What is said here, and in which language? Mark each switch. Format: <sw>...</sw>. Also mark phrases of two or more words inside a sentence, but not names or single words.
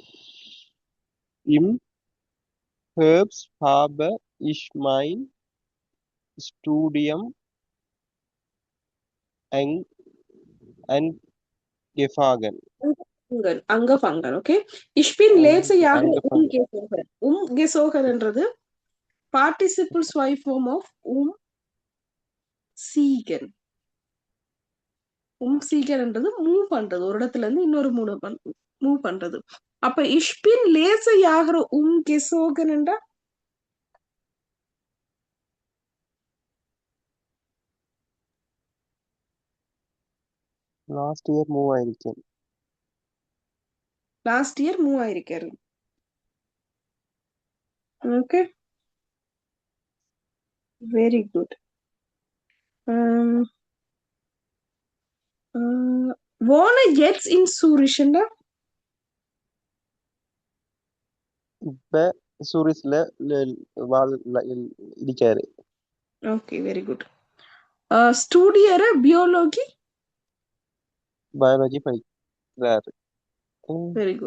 <de>Im Herbst habe ich mein Studium an- angefangen. Angefangen, okay? Ich bin letzte Jahre Angefangen. umgezogen. Umgezogen</de> <en>என்றது participle swipe form of umziehen.</en> <ta>umziehen என்றது மூவ் பண்றது ஒரு இடத்துல இருந்து இன்னொரு மூவ் பண்றது.</ta> <de>அப்ப ich bin letzte Jahre umgezogen என்றா</de> <en>last year move</en> <ta>ஆயிருக்கேன்.</ta> <en>last year move</en> <ta>ஆயிருக்காரு.</ta> <en>okay, very good.</en> <de>wohne jetzt in Zürich என்றா</de> <ta>இப்ப சூரிஸ்ல இருக்காரு.</ta> <en>okay, very good.</en> <de>studiere Biologie</de> <ta>பயாலஜி படிக்கிறாரு.</ta> <en>very good.</en>